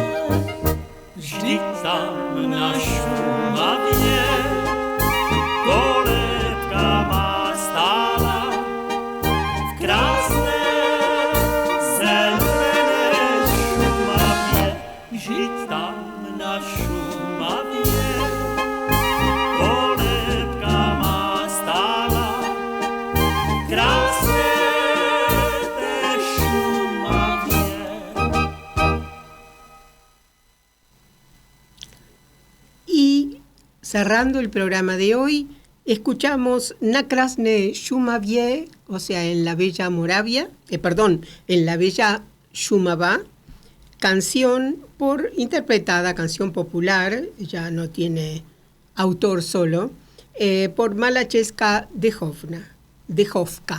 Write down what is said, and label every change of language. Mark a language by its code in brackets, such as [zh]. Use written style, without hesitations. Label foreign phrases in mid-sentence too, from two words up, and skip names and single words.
[cs] Vždyť tam na Šumavě kolébka má stála v krásné zelené Šumavě. Vždyť tam na Šumavě kolébka má stála v krásné té Šumavě. [es] Y cerrando el programa de hoy, escuchamos Na krásné Šumavě, o sea, en la bella Moravia, en la bella Šumava, canción canción popular, ya no tiene autor solo, por Mala Česká Dechovka.